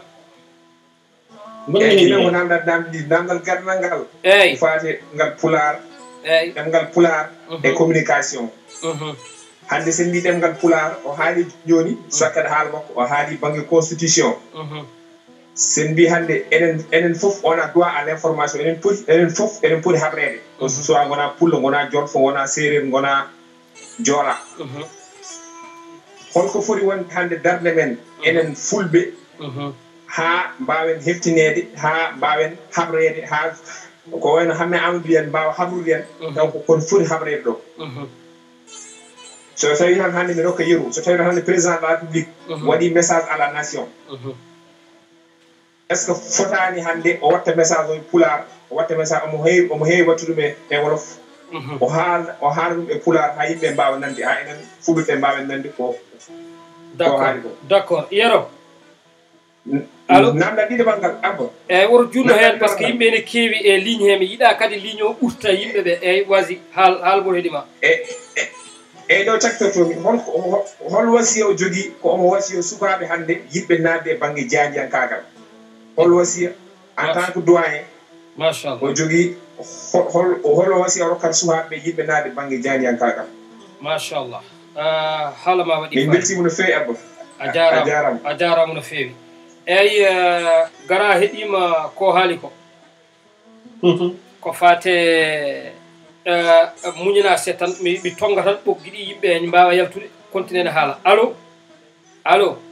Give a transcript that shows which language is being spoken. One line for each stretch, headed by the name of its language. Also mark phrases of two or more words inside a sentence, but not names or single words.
Fula: eyyi jinnomo namdade namde ɗiɗi namdal gardal ngal eyyi fate ngal pular eyyi ɗemgal pular e communication hande sen mbi ɗemgal pular o haali joni sakkade haala makko o haali banggue constitution sen mbi hande enen foof
French: on a droit à l' information
Fula: enen foof eɗen poti haɓrede soit gona pullo gona jolfo gona séréer gona joola holko foti wonde hande darde men enen fulɓe ha mbawen heftinede ha mbawen haɓrede ha ko wayno hamme Amadou en mbawa habrude en donc kon foti haɓrede ɗo so tawi tan hande mi rokka yeru so tawi tan hande
French: président de la république
Fula: waɗi
French: message à la nation est ce que
Fula: fotani hande o watta message o pular o watta message omo heewi wattude ɗum e wolof o haala ɗum e pular ha yimɓe mbawa nande ha enen fulɓeɓe mbawen nande ko haali ko
French: d' accord
Fula: Yero allo namda ɗiɗaɓal ngal Abba eyyi woto junno hen
French: par ce que
Fula: yimɓe ne keewi e ligne he mi yiiɗa kadi ligne o ɓurta yimɓeɓe eyyi wasi haalgol heeɗima eyyi ɗo caktortomi hol wasiya o jogui ko omo wasiya sukaɓe hande yiɗɓe nadde e banggue jaajiyankagal hol wasiya
French: en tant que doyen
Fula: machallah o jogui hol wasiya o rokkata sukaɓe yiɗɓe nadde banggue jaajiyankagal machallah haalama waɗi min beltima no feewi Abba a jarama no feewi eyyi gara heeɗima ko haali ko ko fate muñina se tan mi tonga tan ɓoggi ɗi yimɓe mbawa yaltude continue ne haala allo allo